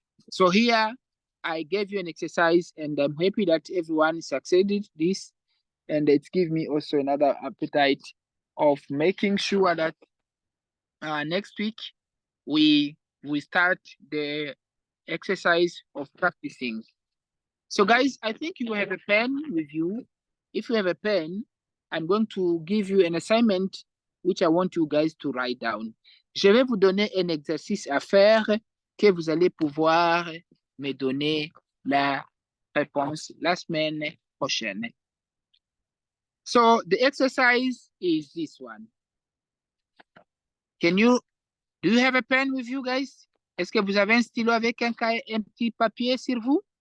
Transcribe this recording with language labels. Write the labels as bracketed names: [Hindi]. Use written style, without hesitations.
[English] So here I gave you an exercise and I'm happy that everyone succeeded this, and it gives me also another appetite of making sure that next week we start the exercise of practicing. So guys, I think you have a pen with you. If you have a pen, I'm going to give you an assignment which I want you guys to write down. [French] Je vais vous donner un exercice à faire que vous allez pouvoir me donner la réponse la semaine prochaine. [English] So the exercise is this one. Do you have a pen with you guys? [French] Est-ce que vous avez un stylo avec un petit papier sur vous?